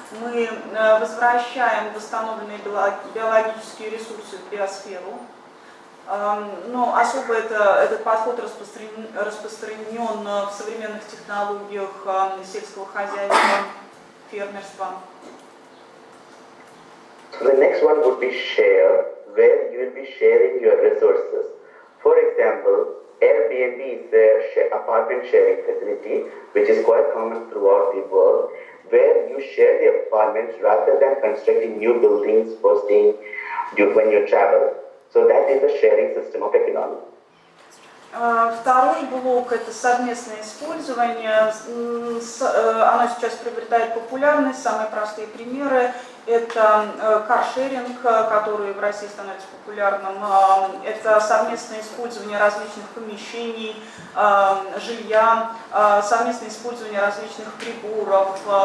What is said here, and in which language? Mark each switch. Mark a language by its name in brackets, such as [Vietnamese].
[Russian] Мы возвращаем восстановленные биологические ресурсы в биосферу. Но особо этот подход распространен в современных технологиях сельского хозяйства, фермерства. [English] So the next one would be share, where you will be sharing your resources. For example, Airbnb is a apartment sharing facility, which is quite common throughout the world, where you share the apartments rather than constructing new buildings for staying when you travel. So that is the sharing system of economy. [Russian] Второй блок – это совместное использование. Оно сейчас приобретает популярность. Самые простые примеры – это каршеринг, который в России становится популярным. Это совместное использование различных помещений, жилья, совместное использование различных приборов.